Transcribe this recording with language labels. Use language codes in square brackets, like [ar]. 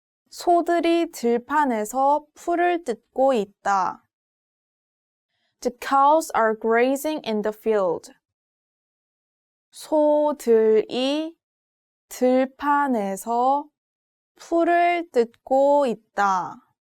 [ko] 소들이 들판에서 풀을 뜯고 있다. [en] The cows are grazing in the field. [ko] 소들이 들판에서 풀을 뜯고 있다.